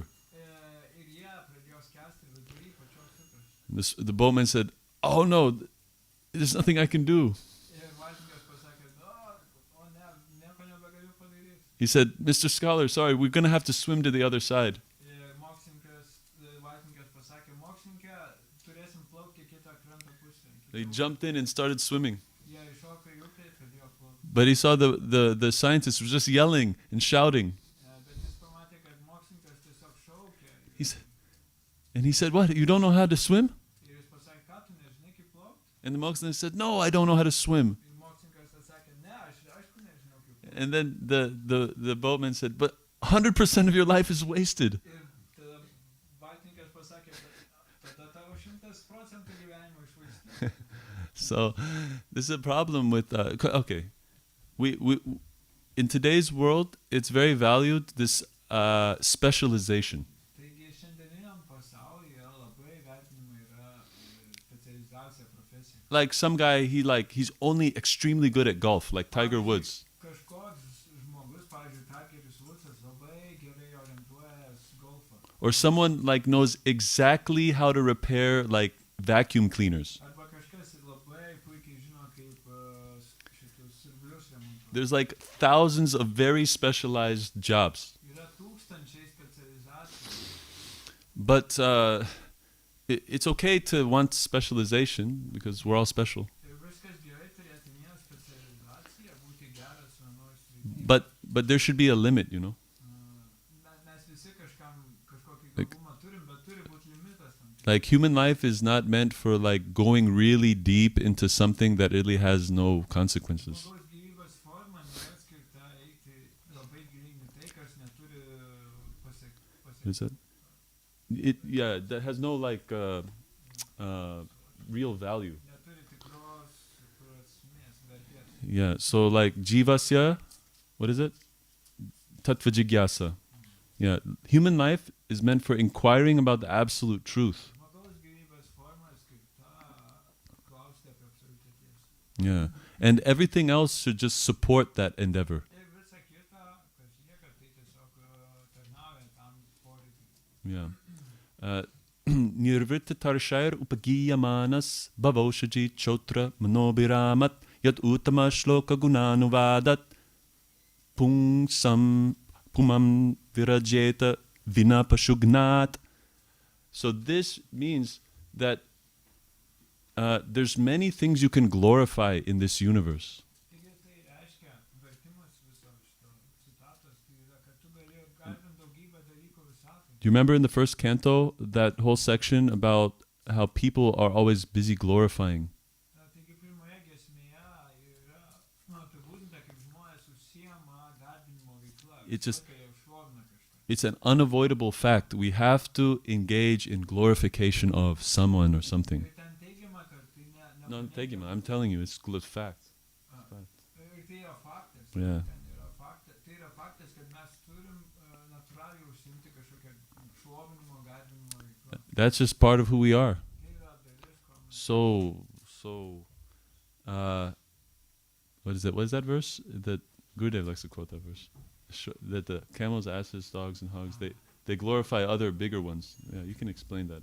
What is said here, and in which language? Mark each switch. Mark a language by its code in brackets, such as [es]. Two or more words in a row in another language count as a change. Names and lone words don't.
[lt] Ir jie pradėjo skęsti vidury pačios upės. [en] The boatman said, "Oh no, there's nothing I can do." [lt] Ir valtininkas pasakė, o ne, nieko nebegaliu padaryti. [en] He said, "Mr. Scholar, sorry, we're gonna have to swim to the other side." [lt] Ir valtininkas pasakė, mokslininkė, turėsim plaukti kitą kranto pusę. [en] They jumped in and started swimming. [lt] Jie iššoko į upę ir pradėjo plaukti. [en] But he saw the scientists were just yelling and shouting. [lt] Bet jis pamatė, kad mokslininkas tiesiog šaukė. [en] And he said, "What? You don't know how to swim?" [lt] Ir jis pasakė, ką tu nežinai kaip plaukti? [en] And the mokslininkas said, "No, I don't know how to swim." [lt] Ir mokslininkas atsakė, ne, aš aišku nežinau kaip plaukti. [en] And then the boatman said, "But 100% of your life is wasted." [lt] Ir tada valtininkas pasakė, tada tavo 100% gyvenimo iššvaistyta. [en] So this is a problem with okay. We in today's world, it's very valued, this specialization. [lt] Taigi šiandieniniam pasaulyje labai vertinama yra specializacija profesija. [en] Like some guy, he's only extremely good at golf, like Tiger Woods. [lt] Kažkoks žmogus, pavyzdžiui, Tigeris Woodsas labai gerai orientuojas golfą. [en] Or someone like knows exactly how to repair like vacuum cleaners. [lt] Arba kažkas labai puikiai žino, kaip šitus siurblius remontuoti. [en] There's like thousands of very specialized jobs. [lt] Yra tūkstančiai specializacijų. [en] But it's okay to want specialization because we're all special. [lt] Ir viskas gerai turėti vieną specializaciją, būti geras vienoj srity. [en] But there should be a limit, you know. [lt] Mes visi kažkokį gabumą turim, bet turi būti limitas tam. [en] Like human life is not meant for like going really deep into something that really has no consequences. [lt] Žmogaus gyvybės forma nėra skirta eiti labai giliai į tai, kas neturi pasiekti. [en] Is that? That has no like real value. [lt] Neturi tikros prasmės, vertės. [en] Yeah, so like jivasya, what is it? [sa] तत्त्वजिज्ञासा. [en] Yeah, human life is meant for inquiring about the absolute truth. [lt] Žmogaus gyvybės forma skirta klausti apie absoliučią tiesą. [en] Yeah, and everything else should just support that endeavor. [lt] Ir visa kita, kas lieka, tai tiesiog tarnauja tam poreikiui. [en] Yeah. [sa] निवृत्ततर्षैर् उपगीयमानाद् भवौषधाच् छ्रोत्रमनोऽभिरामात् यत् उत्तमश्लोक गुणानुवादात् पुमान् विरज्येत विनापशुघ्नात्. [en] So this means that there's many things you can glorify in this universe. [lt] Taigi tai reiškia, vertimas viso šito citatos, tai yra, kad tu gali garbinti daugybę dalykų visatoje. [en] Do you remember in the first canto that whole section about how people are always busy glorifying? [lt] Taigi pirmoje užsiema garbinimo veikla. [en] It's just- [lt] Tokia jau šlovina kažką. [en] It's an unavoidable fact. We have to engage in glorification of someone or something. [lt] Ir ten teigiama, kad tai ne... No, teigiama, [en] I'm telling you, it's fact. [lt] Ir tai yra faktas. [en] Yeah. [lt] Ten yra faktas. Tai yra faktas, kad mes turim natūraliai užsiimti kažkokią šlovinimo, garbinimo veiklą. [en] That's just part of who we are. [lt] Tai yra dalis, ko mes... [en] What is it? What is that verse? That Gurudev likes to quote that verse. That the camels, asses, dogs, and hogs, they glorify other bigger ones. Yeah, you can explain that.